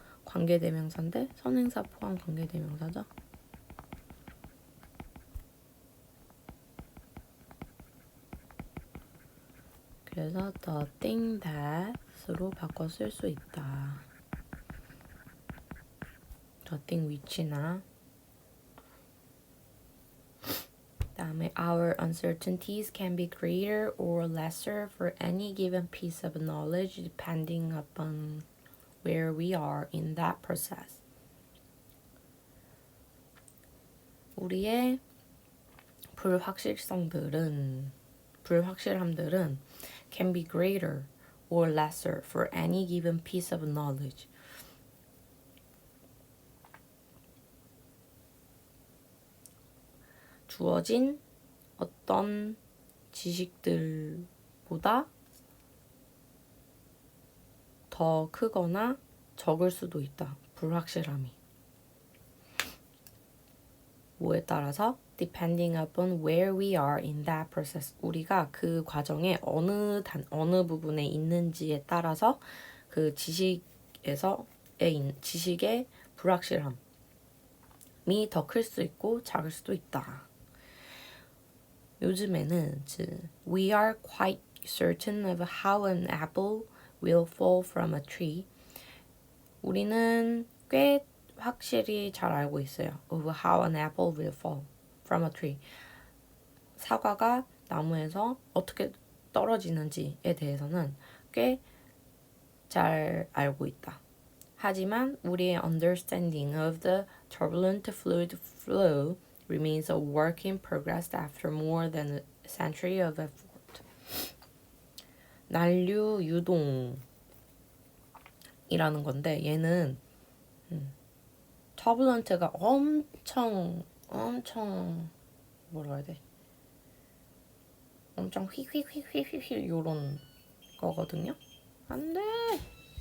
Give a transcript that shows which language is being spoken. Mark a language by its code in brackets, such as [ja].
[ko] 관계대명사인데 선행사 포함 관계대명사죠. 그래서 [en] the thing that [ko] 으로 바꿔 쓸 수 있다. [en] the thing which나 [ko] 그다음에 [en] our uncertainties can be greater or lesser for any given piece of knowledge depending upon where we are in that process. [ko] 우리의 불확실함들은 [en] can be greater or lesser for any given piece of knowledge. [ko] 주어진 어떤 지식들보다 더 크거나 적을 수도 있다. 불확실함이. 뭐에 따라서? [en] Depending upon where we are in that process. [ko] 우리가 그 과정의 어느 부분에 있는지에 따라서 그 지식의 불확실함이 더 클 수 있고 작을 수도 있다. 요즘에는 [en] we are quite certain of how an apple will fall from a tree. [ko] 우리는 꽤 확실히 잘 알고 있어요. [en] of how an apple will fall from a tree. [ko] 사과가 나무에서 어떻게 떨어지는지에 대해서는 꽤 잘 알고 있다. 하지만 우리의 [en] understanding of the turbulent fluid flow remains a work in progress after more than a century of effort. [ko] 난류 유동이라는 건데 얘는 turbulent가 엄청 뭐라 해야 돼? 엄청 휙휙휙휙휙 요런 거거든요. 안 돼.